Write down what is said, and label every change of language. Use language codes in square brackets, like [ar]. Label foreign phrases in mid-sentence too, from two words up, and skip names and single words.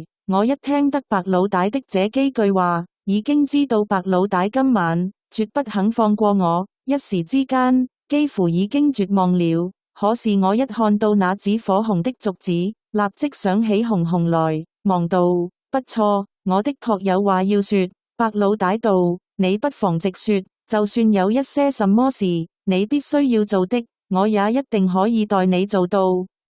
[zh] 我一聽得白老大的這幾句話，已經知道白老大今晚絕不肯放過我。一時之間，幾乎已經絕望了。可是我一看到那紫火紅的續子，立即想起紅紅來，忙道：不錯，我的確有話要說。白老大道，你不妨直說，就算有一些什麼事，你必須要做的，我也一定可以代你做到。